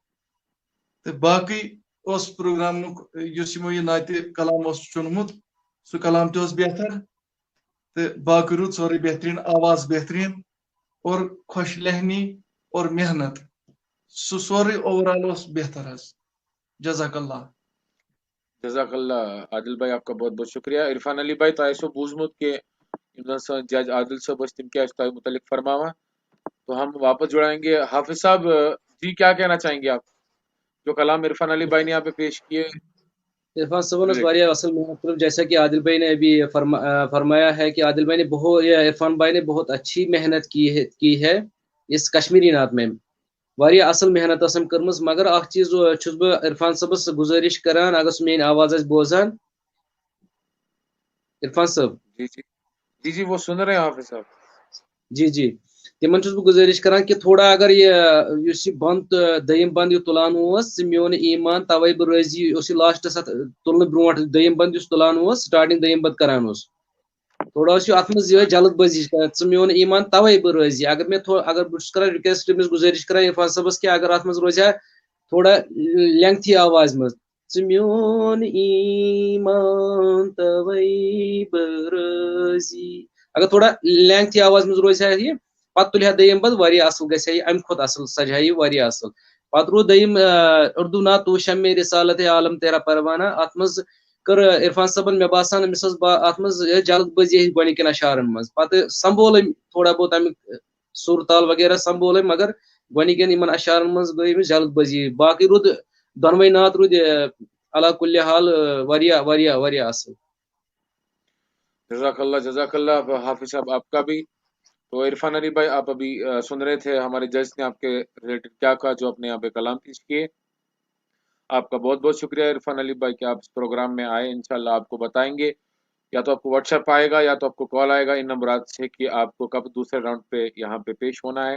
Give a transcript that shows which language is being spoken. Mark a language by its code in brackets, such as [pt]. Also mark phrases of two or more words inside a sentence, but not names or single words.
[ks] تہٕ باقٕے اوس پروگرامُک یُس یمو یہِ نعتِ کلام اوس چُنمُت سُہ کلام تہِ اوس بہتر. تو باقی روٗد سورُے بہتریٖن آواز بہتریٖن اور خوش لہنی اور محنت سُہ سورُے [en] over all [ks] اوس بہتر حظ. [ur] جزاک اللہ. جزاک اللہ عادل بھائی آپ کا بہت بہت شکریہ. [ks] عرفان علی بھائی تہ آسو بوزمت کہ جج عادل صاحب تم کیا تہ متعلق فرماوا. [ur] تو ہم واپس جڑائیں گے. حافظ صاحب جی کیا کہنا چاہیں گے آپ جو کلام عرفان علی بھائی نے یہاں پہ پیش کیے؟ عرفان صاحب [ks] واریاہ اصل محنت [ur] جیسا کہ عادل بھائی نے ابھی فرمایا ہے کہ عادل بھائی نے عرفان بھائی نے بہت اچھی محنت کی ہے اس کشمیری نعت میں. [ks] واریاہ اصل محنت ٲسٕم کٔرمٕژ مگر اکھ چیٖز چھُس بہٕ عرفان صٲبس گُزٲرِش کران اگر سُہ میٲنۍ آواز آسہِ بوزان. عرفان صٲب [ur] جی جی جی جی وہ سن رہے ہیں حافظ صاحب. [ks] جی جی تمن چھُس بہٕ گُزٲرِش کران کہ تھوڑا اگر یُس یہِ بند دٔیِم بند یہِ تُلان اوس ژٕ میون ایمان توے بہٕ رٲضی اوس یہِ لاسٹس اتھ تُلنہٕ برونٛٹھ دٔیِم بند یُس تُلان اوس سٹارٹنگ دٔیِم بند کران اوس تھوڑا اوس یہِ اتھ منٛز یِہے جلد بٲزی ژٕ میون ایمان توے بہٕ رٲضی. اگر مےٚ اگر بہٕ چھُس کران رِکویسٹ أمِس گُزٲرِش کران عرفان صٲبس کہ اگر اتھ منٛز روزِ ہا تھوڑا لینگتھی آواز منٛز ژٕ میون ایمان توے بہٕ رٲضی اگر تھوڑا لینگتھی آواز منٛز روزِ ہا یہِ پتہٕ تُلہِ ہا دٔیِم بند واریاہ اصل گژھِ ہا یہِ امہِ کھۄتہٕ اصل سجہِ ہا یہِ واریاہ اصل. پتہٕ روٗد دٔیِم اردو نعت [ur] تو شمع رسالت عالم تیرا پروانہ [ks] اتھ منٛز کٔر عرفان صٲبن مےٚ باسان أمِس ٲس اتھ منٛز جلد بٲزی ہِش گۄڈنِکٮ۪ن اشعارن منٛز پتہٕ سمبول أمۍ تھوڑا بہت امیُک سُر تال وغیرہ سمبول أمۍ مگر گۄڈنِکٮ۪ن یِمن اشعارن منٛز گٔے أمِس جلد بٲزی. باقٕے روٗد دۄنوے نعت روٗدۍ علا کُلہِ حال واریاہ واریاہ واریاہ اصل. [ur] جزاک اللہ حافظ صاحب آپ کا بھی. تو عرفان علی بھائی آپ ابھی سن رہے تھے ہمارے جج نے آپ کے ریلیٹڈ کیا کہا جو اپنے یہاں پہ کلام پیش کیے. آپ کا بہت بہت شکریہ عرفان علی بھائی کہ آپ اس پروگرام میں آئے. انشاءاللہ آپ کو بتائیں گے یا تو آپ کو واٹس ایپ آئے گا یا تو آپ کو کال آئے گا ان نمبرات سے کہ آپ کو کب دوسرے راؤنڈ پہ یہاں پہ پیش ہونا ہے.